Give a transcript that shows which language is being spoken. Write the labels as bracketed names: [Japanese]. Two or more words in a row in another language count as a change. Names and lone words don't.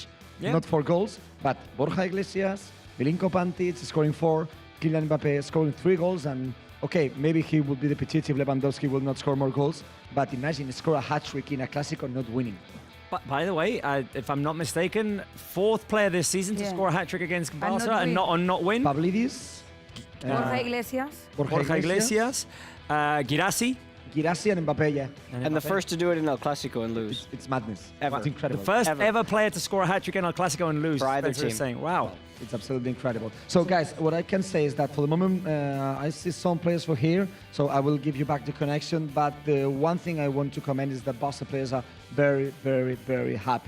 [English] Not 4 goals, but Borja Iglesias, Milinko Pantic scoring 4, Kylian Mbappe scoring 3 goals, and okay, maybe he would be the petit if Lewandowski will not score more goals, but imagine score a hat-trick in a Clásico not winning. But by the way, if I'm not mistaken, 4th player this season to score a hat-trick against Barca and not win. Pavlidis. Borja Iglesias. Borja Iglesias. Girassi. Girassi and Mbappe, yeah. And the first to do it in El Clásico and lose. It's madness. Ever. It's incredible. The first ever player to score a hat-trick in El Clásico and lose. For either team. Saying, wow. It's absolutely incredible. So, guys, what I can say is that for the moment, I see some players for here, so I will give you back the connection. But the one thing I want to comment is that Barca players are very, very, very happy.